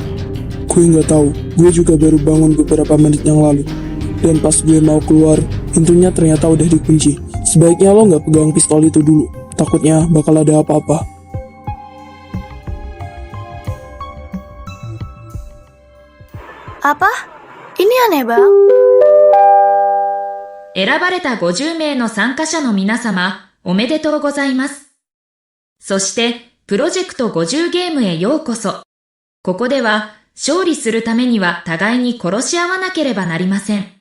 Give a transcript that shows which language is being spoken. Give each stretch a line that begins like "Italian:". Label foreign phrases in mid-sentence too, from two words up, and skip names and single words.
Indonesian: Gue juga baru bangun beberapa menit yang lalu. Dan pas gue mau keluar, pintunya ternyata udah dikunci. Sebaiknya lo nggak pegang pistol itu dulu. Takutnya bakal ada apa-apa. Apa? Ini aneh, Bang.
Japanese: 選ばれた50名の参加者の皆様、おめでとうございます。そして、プロジェクト50ゲームへようこそ。ここでは、勝利するためには互いに殺し合わなければなりません。